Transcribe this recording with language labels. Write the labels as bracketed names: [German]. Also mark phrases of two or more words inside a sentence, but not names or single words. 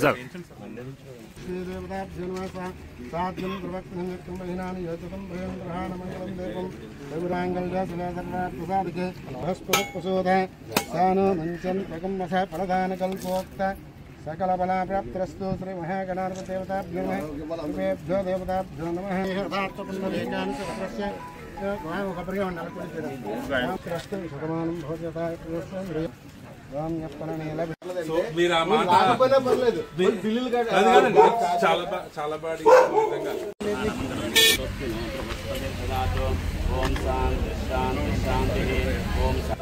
[Sanskrit] साध्यं प्रवक्तं महिनानि यततं भयं ग्रहाणमयं देवं देवराङ्गल्यसुलधर्मार्थसाधिके बृहस्पतिप्रसोदः सानो मञ्चं प्रगम्मसः फलदानकल्पोक्त सकलबला प्राप्तिरस्तु श्री महागणाधिपतिदेवताभ्यो नमः देवताभ्यो नमः [Telugu] మీరు ఆ మాట చాలా బాగా [Sanskrit] ఓం శాంతి శాంతి శాంతి ఓం